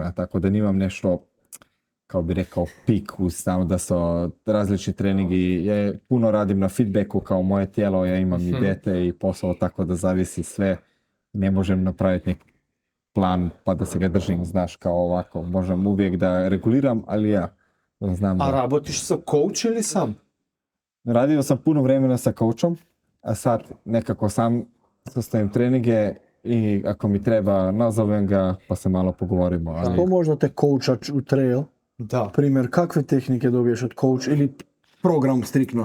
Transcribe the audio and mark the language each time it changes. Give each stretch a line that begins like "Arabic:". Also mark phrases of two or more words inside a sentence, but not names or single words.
Serbian: Ja, tako da nimam nešto, kao bi rekao, pik uz tamo da su različni treningi. Ja puno radim na feedbacku kao moje tijelo, ja imam i dijete i posao, tako da zavisi sve. Ne možem napraviti neki plan pa da se ga držim, znaš, kao ovako. Možem uvijek da reguliram, ali ja znam
Macedonian: А
Serbian: da...
Macedonian: работиш со коуч или сам?
Serbian: Radio sam puno vremena sa coachom, a sad nekako sam sastavim treninge i ako mi treba nazovem ga pa se malo pogovorimo. Ali... Ko možda te kouča u trail?
Macedonian: Да.
Serbian: Primjer, kakve tehnike dobiješ od coach ili program striktno?